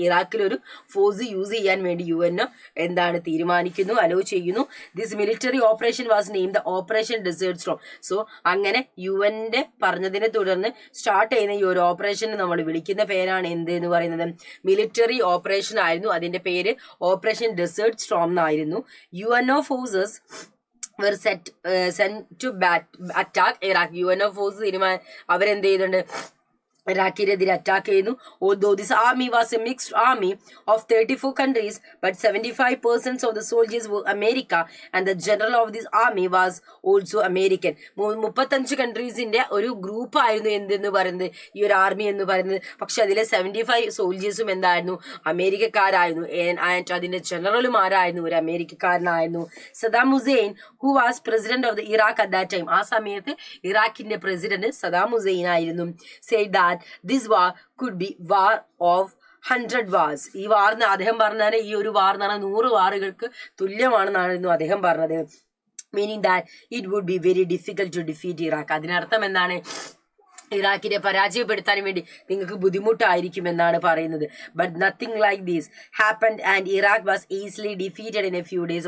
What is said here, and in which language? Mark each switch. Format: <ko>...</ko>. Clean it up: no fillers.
<ml>ഇറാഖിൽ ഒരു force use ചെയ്യാൻ വേണ്ടി UN എന്താണ് തീരുമാനിക്കുന്നു, അലോ ചെയ്യുന്നു.</ml> <en>This military operation was name the operation desert storm.</en> <ml>So അങ്ങനെ UN പറഞ്ഞതിനെ തുടർന്ന് സ്റ്റാർട്ട് ചെയ്യുന്ന ഈ ഒരു ഓപ്പറേഷന് നമ്മൾ വിളിക്കുന്ന പേരാണ് എന്ത് എന്ന് പറയുന്നത്? മിലിറ്ററി ഓപ്പറേഷൻ ആയിരുന്നു. അതിന്റെ പേര് ഓപ്പറേഷൻ ഡെസേർട്ട് സ്റ്റോം എന്നായിരുന്നു.</ml> <en>UNO forces were sent to attack Iraq.</en> <ml>UNO force അവരെന്ത് ചെയ്യുന്നുണ്ട്? ഇറാഖിനെതിരെ അറ്റാക്ക് ചെയ്യുന്നു.</ml> <en>Although this army was a mixed army of 34 countries, but 75% of the soldiers were America and the general of this army was also American.</en> <ml>35 കൺട്രീസിന്റെ ഒരു group ആയിരുന്നു എന്തെന്ന് പറയുന്നത് ഈ ഒരു army എന്ന് പറയുന്നത്. പക്ഷെ അതിലെ 75 സോൾജേഴ്സും എന്തായിരുന്നു? അമേരിക്കക്കാരായിരുന്നു. ആൻഡ് അതിന്റെ ജനറലും ആരായിരുന്നു? ഒരു അമേരിക്കക്കാരനായിരുന്നു.</ml> <en>Saddam Hussein who was president of the Iraq at that time.</en> <ml>ആ സമയത്ത് ഇറാഖിന്റെ പ്രസിഡന്റ് സദാം ഹുസൈൻ ആയിരുന്നു.</ml> <en>said that this war could be war of 100 wars.</en> <ml>ഈ വാർന്ന് അദ്ദേഹം പറഞ്ഞാൽ ഈ ഒരു വാർ എന്ന് പറഞ്ഞാൽ 100 വാറുകൾക്ക് തുല്യമാണെന്നായിരുന്നു അദ്ദേഹം പറഞ്ഞത്.</ml> <en>Meaning that it would be very difficult to defeat Iraq.</en> <ml>അതിനർത്ഥം എന്താണ്? ഇറാഖിനെ പരാജയപ്പെടുത്താൻ വേണ്ടി നിങ്ങൾക്ക് ബുദ്ധിമുട്ടായിരിക്കും എന്നാണ് പറയുന്നത്.</ml> <en>But nothing like these happened and Iraq was easily defeated in a few days.</en>